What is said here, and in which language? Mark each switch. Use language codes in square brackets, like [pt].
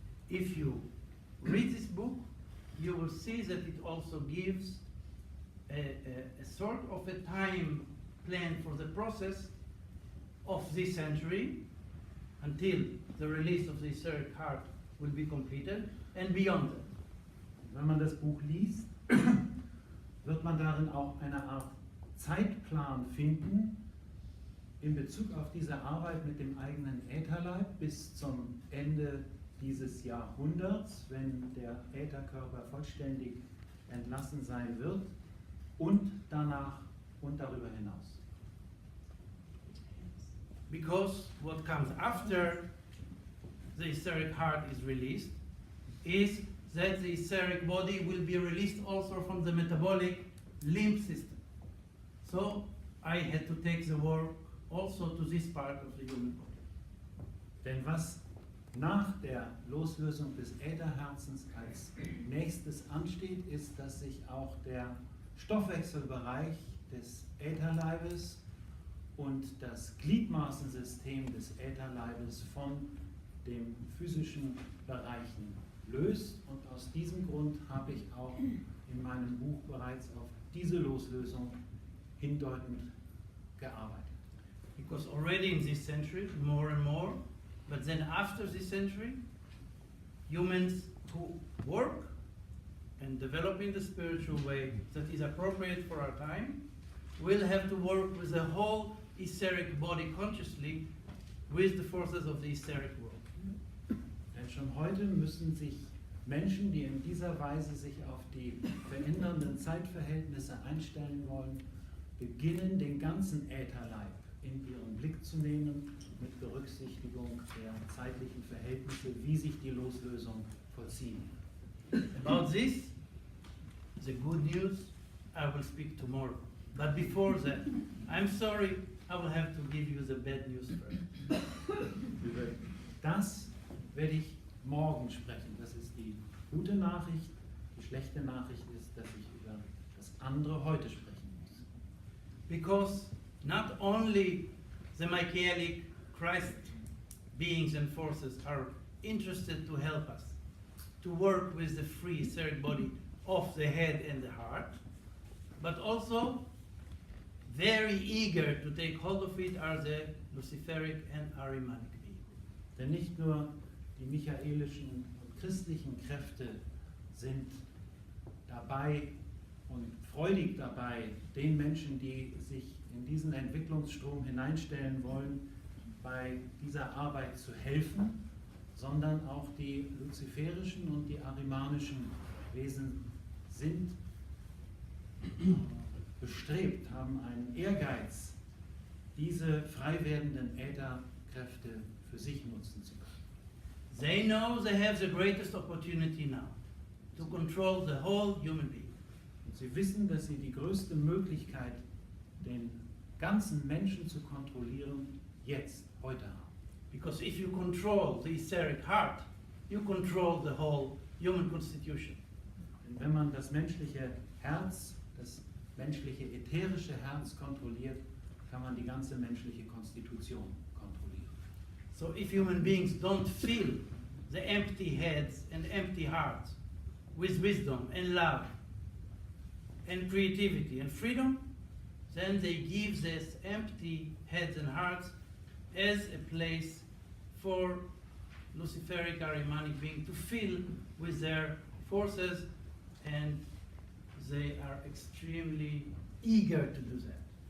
[en] If you read this book, you will see that it also gives a sort of a time plan for the process of this century until the release of the etheric heart will be completed and beyond that. [de] Wenn man das Buch liest, wird man darin auch eine Art Zeitplan finden in Bezug auf diese Arbeit mit dem eigenen Ätherleib bis zum Ende dieses Jahrhunderts, wenn der Ätherkörper vollständig entlassen sein wird, und danach und darüber hinaus. [en] Because what comes after the etheric heart is released is that the etheric body will be released also from the metabolic limb system. So I had to take the work also to this part of the human body. [de] Denn was nach der Loslösung des Ätherherzens als nächstes ansteht, ist, dass sich auch der Stoffwechselbereich des Ätherleibes und das Gliedmaßensystem des Ätherleibes von den physischen Bereichen löst. Und aus diesem Grund habe ich auch in meinem Buch bereits auf diese Loslösung hindeutend gearbeitet. [en] Because already in this century, more and more, but then after this century, humans who work and develop in the spiritual way that is appropriate for our time will have to work with the whole etheric body consciously with the forces of the etheric world. [de] Denn schon heute müssen sich Menschen, die in dieser Weise sich auf die verändernden Zeitverhältnisse einstellen wollen, beginnen, den ganzen Ätherleib in ihren Blick zu nehmen, mit Berücksichtigung der zeitlichen Verhältnisse, wie sich die Loslösung vollziehen. [en] About this, the good news, I will speak tomorrow. But before that, I'm sorry, I will have to give you the bad news first. [de] Über das werde ich morgen sprechen. Das ist die gute Nachricht. Die schlechte Nachricht ist, dass ich über das andere heute sprechen muss. [en] Because not only the Michaelic Christ beings and forces are interested to help us to work with the free etheric body of the head and the heart, but also very eager to take hold of it are the Luciferic and Ahrimanic beings. [de] Denn nicht nur die michaelischen und christlichen Kräfte sind dabei und freudig dabei, den Menschen, die sich in diesen Entwicklungsstrom hineinstellen wollen, bei dieser Arbeit zu helfen, sondern auch die luziferischen und die ahrimanischen Wesen sind bestrebt, haben einen Ehrgeiz, diese frei werdenden Ätherkräfte für sich nutzen zu können. [en] They know they have the greatest opportunity now to control the whole human being. [de] Und sie wissen, dass sie die größte Möglichkeit, den ganzen Menschen zu kontrollieren, jetzt, heute haben. [en] Because if you control the etheric heart, you control the whole human constitution. [de] Denn wenn man das menschliche Herz, das menschliche ätherische Herz kontrolliert, kann man die ganze menschliche Konstitution kontrollieren. [en] So if human beings don't fill the empty heads and empty hearts with wisdom and love and creativity and freedom, then they give these empty heads and hearts as a place for Luciferic Ahrimanic being to fill with their forces, and they are extremely eager to do that.